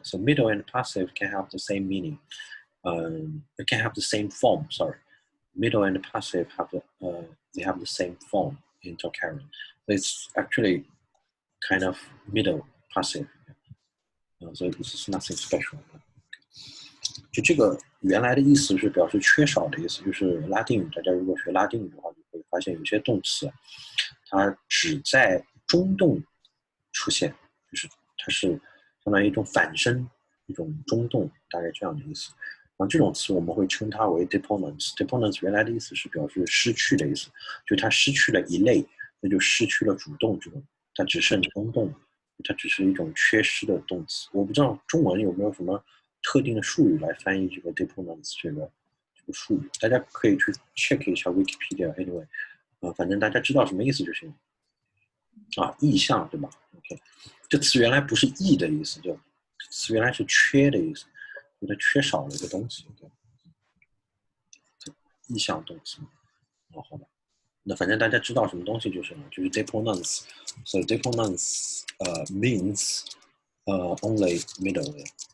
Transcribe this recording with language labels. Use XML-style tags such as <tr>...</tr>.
<en>So middle and passive can have the same meaning. It can have the same form. Sorry. Middle and passive have they have the same form in Tocharian. So it's actually kind of middle passive. So this is nothing special.</en> <zh>就这个原来的意思是表示缺少的意思，就是拉丁语。大家如果学拉丁语的话，就会发现有些动词，它只在中动出现，就是它是相当于一种反身，一种中动，大概这样的意思。然后这种词我们会称它为 deponents。deponents 原来的意思是表示失去的意思，就它失去了一类，那就失去了主动这种，它只剩中动，它只是一种缺失的动词。我不知道中文有没有什么特定的术语来翻译这个 deponents 这个术语，大家可以去 check 一下 Wikipedia。Anyway，反正大家知道什么意思就行。意象对吧 ？OK， 这词原来不是意的意思，这词原来是缺的意思，就它缺少了一个东西。意象动词。好吧。那反正大家知道什么东西就行了，就是 deponents。</zh> <en>So deponents means only middle.</en>